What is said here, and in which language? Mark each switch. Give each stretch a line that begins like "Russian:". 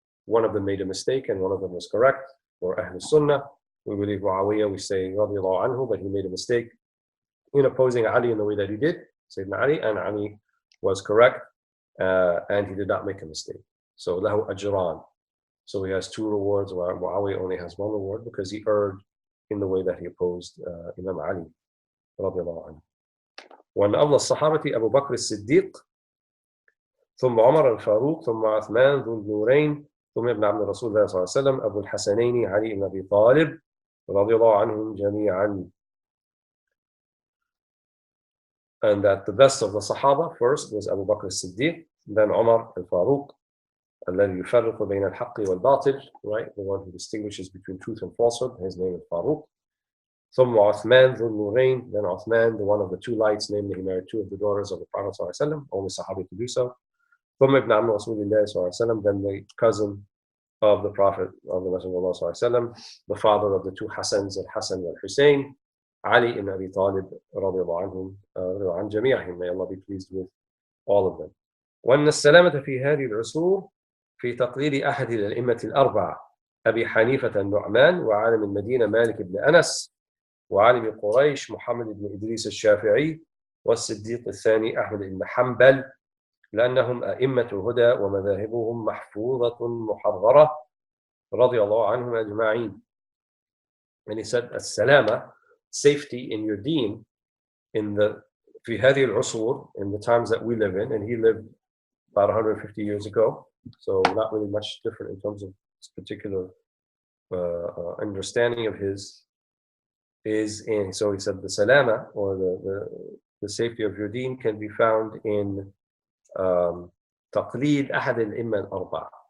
English: One of them made a mistake and one of them was correct. For Ahl Sunnah, we believe Muawiyah, we say radiyallahu anhu, but he made a mistake in opposing Ali in the way that he did, Sayyidina Ali, and Ali was correct, and he did not make a mistake. So
Arabic: lahu ajran.
English: So he has two rewards, while Muawiyah only has one reward because he erred in the way that he opposed Imam Ali radiyallahu anhu.
Arabic: وأن أفضل الصحابة أبو بكر الصديق ثم عمر الفاروق ثم عثمان ذو النورين ثم ابن عم رسول الله صلى الله عليه وسلم أبو الحسنين علي بن أبي طالب رضي الله عنهم جميعا.
English: And that the best of the Sahaba first was Abu Bakr as-Siddiq, then Umar al-Faruq,
Arabic: الذي يفرق بين الحق والباطل,
English: right? The one who distinguishes between truth and falsehood. His name is Faruq.
Arabic: ثم عثمان ذو النورين,
English: then Uthman, the one of the two lights, namely he married two of the daughters of the Prophet صلى الله عليه وسلم, only Sahabi to do so.
Arabic: ثم ابن عم رسول الله صلى الله عليه وسلم,
English: then the cousin of the Prophet of the Messenger of Allah صلى الله عليه وسلم, the father of the two Hassans, Al-Hassan and Al-Hussein, Ali ibn Abi Talib
Arabic: رضي الله عنهم عن جميعهم,
English: may Allah be pleased with all of them.
Arabic: وأن السلامة في هذه العصور في تقليد أحد الأئمة الأربعة أبي حنيفة النعمان وعالم المدينة مالك بن أنس وعالم قريش محمد بن إدريس الشافعي والصديق الثاني أحمد بن حنبل لأنهم أئمة هدى ومذاهبهم محفوظة محررة رضي الله عنهم أجمعين.
English: And he said, السلامة, safety in your deen, in the
Arabic: في هذه العصور,
English: in the times that we live in, and he lived about 150 years ago, so not really much different in terms of this particular understanding of his, is in, so he said the salama, or the safety of your deen, can be found in
Arabic: taqlid ahad al-imma al-arba'a.